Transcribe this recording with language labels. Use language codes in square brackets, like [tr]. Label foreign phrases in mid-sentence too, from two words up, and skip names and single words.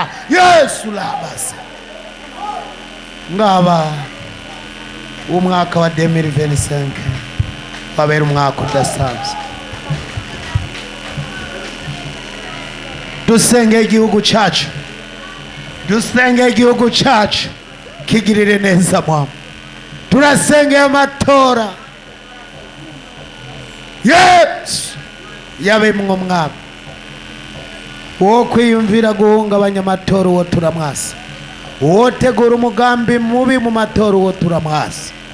[rw] Yesu labase ngaba umwaka wa 2025 wabera umwaka udasanzwe. dusenge igihugu cyacu, dusenge igihugu cyacu kigirire neza mwa, turasengeye amatora. Yesu yabemwe umwami wo kwiyumvira guhungabanya amatora, uwo turamwasa. uwo tegura umugambi mubi mu matora, uwo turamwasa.